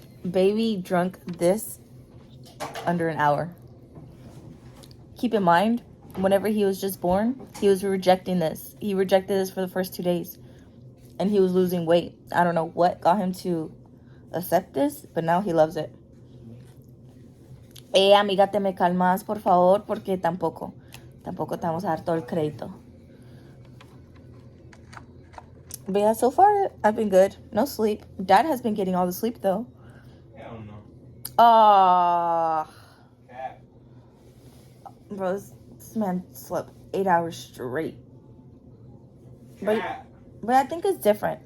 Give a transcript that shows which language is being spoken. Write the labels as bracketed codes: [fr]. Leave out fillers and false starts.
[en] Baby drunk this under an hour. Keep in mind, whenever he was just born, he was rejecting this. He rejected this for the first 2 days. And he was losing weight. I don't know what got him to accept this, but now he loves it. [es] Amiga, te me calmas, por favor, porque tampoco te vamos a dar todo el crédito. [en] But yeah, so far, I've been good. No sleep. Dad has been getting all the sleep, though. Hell no. Cat. Bro, this man slept 8 hours straight. But I think it's different.